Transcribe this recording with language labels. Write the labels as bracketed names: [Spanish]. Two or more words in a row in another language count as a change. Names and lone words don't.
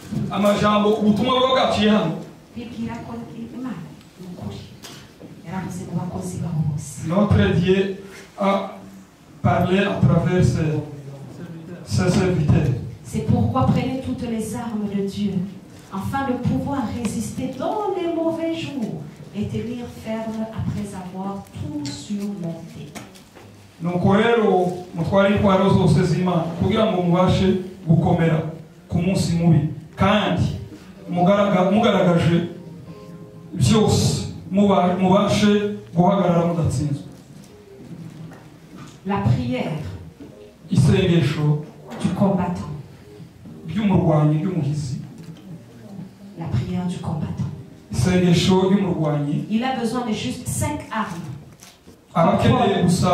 [French] Notre Dieu a parlé à travers ses serviteurs. C'est pourquoi prenez toutes les armes de Dieu, afin de pouvoir résister dans les mauvais jours et tenir ferme après avoir tout surmonté. [Kinyarwanda] Nuko rero mutware intwaro zose z'Imana kugira ngo mubashe gukomera ku munsi mubi kandi mugaragaje byose mubashe guhagarara mudatsinzwe. [French] La prière [Kinyarwanda] isengesho [French] du combattant. [Kinyarwanda] By'umurwanyi by'umuhizi. [French] La prière du combattant. [Kinyarwanda] Isengesho y'umurwanyi. [French] Il a besoin de juste 5 armes. Comme Paul l'a